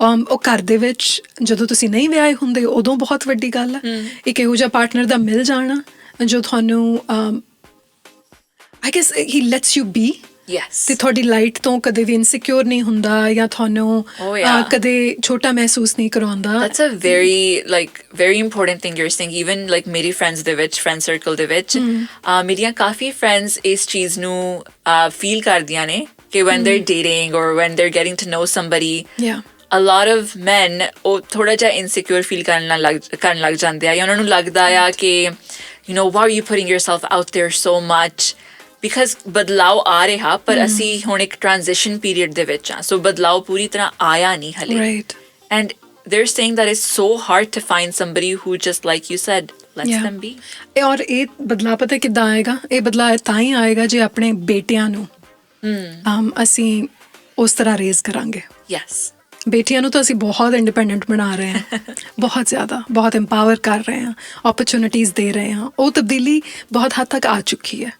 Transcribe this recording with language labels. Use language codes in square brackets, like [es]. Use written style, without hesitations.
[pa] ਉਹ ਘਰ ਦੇ ਵਿੱਚ ਜਦੋਂ ਤੁਸੀਂ ਨਹੀਂ ਵਿਆਹੇ ਹੁੰਦੇ ਉਦੋਂ ਬਹੁਤ ਵੱਡੀ ਗੱਲ ਆ। ਇੱਕ ਇਹੋ ਜਿਹਾ ਪਾਰਟਨਰ ਦਾ ਮਿਲ ਜਾਣਾ ਜੋ ਤੁਹਾਨੂੰ [en] I guess he lets you be Yes. [pa] ਤੇ ਤੁਹਾਡੀ ਲਾਈਟ ਤੋਂ ਕਦੇ ਵੀ ਇਨਸਿਕਿਉਰ ਨਹੀਂ ਹੁੰਦਾ ਜਾਂ ਤੁਹਾਨੂੰ ਕਦੇ ਛੋਟਾ ਮਹਿਸੂਸ ਨਹੀਂ ਕਰਾਉਂਦਾ. [en] That's a very important thing you're saying. Even like [pa] ਮੇਰੀ friends ਦੇ ਵਿੱਚ, friend circle ਦੇ ਵਿੱਚ, ਮੇਰੀਆਂ ਕਾਫੀ friends ਇਸ ਚੀਜ਼ ਨੂੰ feel ਕਰਦੀਆਂ ਨੇ ਕਿ [en] when they're dating or when they're getting to know somebody, a lot of men [pa] ਉਹ ਥੋੜਾ ਜਿਹਾ insecure feel ਕਰਨ ਲੱਗ ਜਾਂਦੇ ਆ ਜਾਂ ਉਹਨਾਂ ਨੂੰ ਲੱਗਦਾ ਆ ਕਿ [en] you know, why are you putting yourself out there so much? [pa] Because ਬਦਲਾਵ ਆ ਰਿਹਾ ਪਰ ਅਸੀਂ ਹੁਣ ਇੱਕ transition period ਦੇ ਵਿੱਚ ਆ, so ਬਦਲਾਵ ਪੂਰੀ ਤਰ੍ਹਾਂ ਆਇਆ ਨਹੀਂ ਹਲੇ. [en] Right. And they're saying that it's so hard to find somebody who just, like you said, lets them be. [pa] ਔਰ ਇਹ ਬਦਲਾਅ ਪਤਾ ਕਿੱਦਾਂ ਆਏਗਾ? ਇਹ ਬਦਲਾਅ ਤਾਂ ਹੀ ਆਏਗਾ ਜੇ ਆਪਣੇ ਬੇਟਿਆਂ ਨੂੰ ਅਸੀਂ ਉਸ ਤਰ੍ਹਾਂ ਰੇਜ਼ ਕਰਾਂਗੇ. [en] Yes. [pa] ਬੇਟੀਆਂ ਨੂੰ ਤਾਂ ਅਸੀਂ ਬਹੁਤ ਇੰਡੀਪੈਂਡੈਂਟ ਬਣਾ ਰਹੇ ਹਾਂ, ਬਹੁਤ ਜ਼ਿਆਦਾ, ਬਹੁਤ ਇੰਪਾਵਰ ਕਰ ਰਹੇ ਹਾਂ, ਓਪਰਚੁਨਿਟੀਜ਼ ਦੇ ਰਹੇ ਹਾਂ. ਉਹ ਤਬਦੀਲੀ ਬਹੁਤ ਹੱਦ ਤੱਕ ਆ ਚੁੱਕੀ ਹੈ.